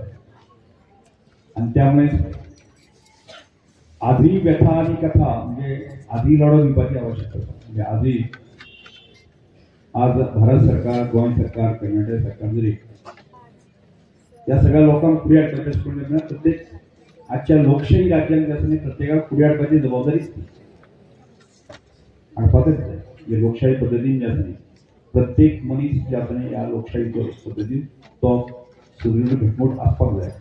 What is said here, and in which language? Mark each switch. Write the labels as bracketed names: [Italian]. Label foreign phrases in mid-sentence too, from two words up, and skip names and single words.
[Marathi] आणि त्यामुळे आधी व्यथा आणि कथा [Konkani] म्हणजे आधी लढो दिवपाची आवश्यकता म्हणजे आधी आज भारत सरकार गोवा सरकार कर्नाटक सरकार [Marathi] जरी या सगळ्या लोकांना [Konkani] फुडें हाडपाचें करून प्रत्येक आजच्या लोकशाही राज्यांत प्रत्येकाक फुडें हाडपाची जबाबदारी हाडपाकच जाय. जे लोकशाही पद्दतीन जे आसा प्रत्येक मनीस जे आसा ह्या लोकशाही पद्दतीन तो सुदृढ घटमूट आसपाक जाय.